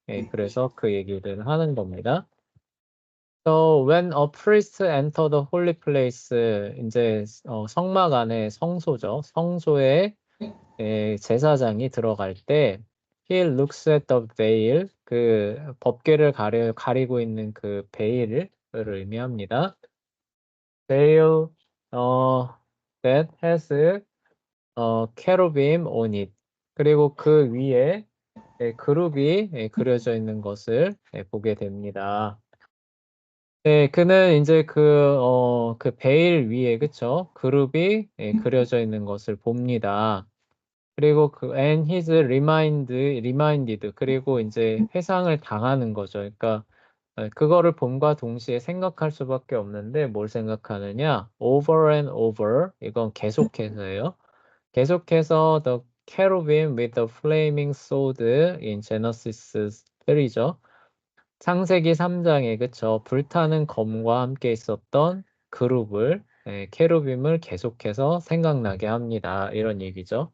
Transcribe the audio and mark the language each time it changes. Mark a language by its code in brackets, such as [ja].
[ko] 그래서 그 얘기를 하는 겁니다. [en] So when a priest enter the holy place, [ko] 이제 성막 안에 성소죠. 성소에 제사장이 들어갈 때 [en] he looks at the veil. [ko] 그 법궤를 가리고 있는 그 베일을 의미합니다. [en] veil that has cherubim on it. [ko] 그리고 그 위에 그룹이 그려져 있는 것을 보게 됩니다. 네, 그는 이제 그 베일 위에, 그쵸? 그룹이 그려져 있는 것을 봅니다. [en] 그리고 and he's reminded. [ko] 그리고 이제 회상을 당하는 거죠. 그러니까, 그거를 봄과 동시에 생각할 수밖에 없는데, 뭘 생각하느냐? [en] over and over. [ko] 이건 계속해서예요. 계속해서 [en] the cherubim with the flaming sword in Genesis 3죠. [ko] 창세기 3장에 그쵸 불타는 검과 함께 있었던 그룹을 케루빔을 계속해서 생각나게 합니다. 이런 얘기죠.